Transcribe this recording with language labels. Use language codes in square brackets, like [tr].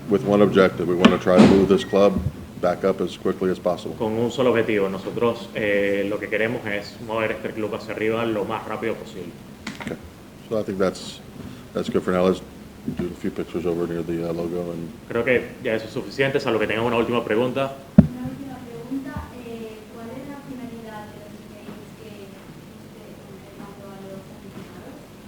[en] With one objective, we want to try to move this club back up as quickly as possible. [es] Con un solo objetivo, nosotros lo que queremos es mover este club hacia arriba lo más rápido posible. [en] Okay. So I think that's good for now. Let's do a few pictures over near the logo and. [es] Creo que ya eso es suficiente, salvo que tengan una última pregunta. Una última pregunta, ¿cuál es la finalidad de los emails que usted mandó a los aficionados?